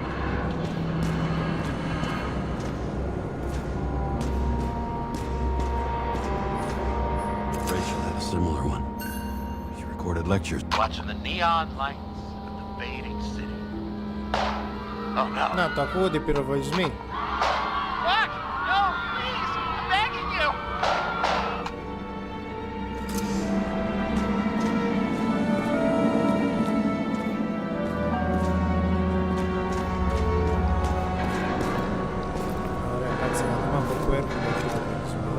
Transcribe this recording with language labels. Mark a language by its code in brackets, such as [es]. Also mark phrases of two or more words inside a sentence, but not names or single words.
[en] Rachel had a similar one. She recorded lectures. Watching the neon lights of the fading city. Oh no. [el] Να, το ακούγονται οι πυροβολισμοί. [en] Fuck! No, please! I'm begging you! [el] Ωραία, κάτσε να δούμε από πού έρχονται οι πυροβολισμοί.